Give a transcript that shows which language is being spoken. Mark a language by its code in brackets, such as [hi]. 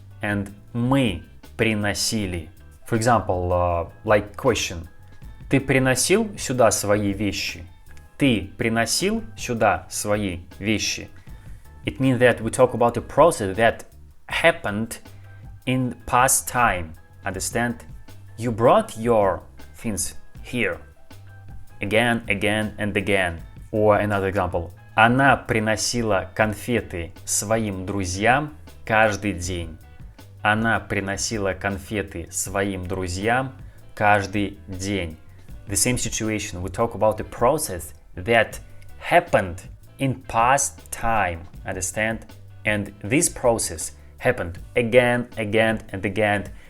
[en] And [ru] мы приносили. [en] For example, like question. [ru] Ты приносил сюда свои вещи? Ты приносил сюда свои вещи? [en] It means that we talk about a process that happened in past time. Understand? You brought your things here. Again, and again. Or another example. [ru] Она приносила конфеты своим друзьям каждый день. Она приносила конфеты своим друзьям каждый день. [en] The same situation. We talk about a process that happened in past time. Understand? And this process happened again and again.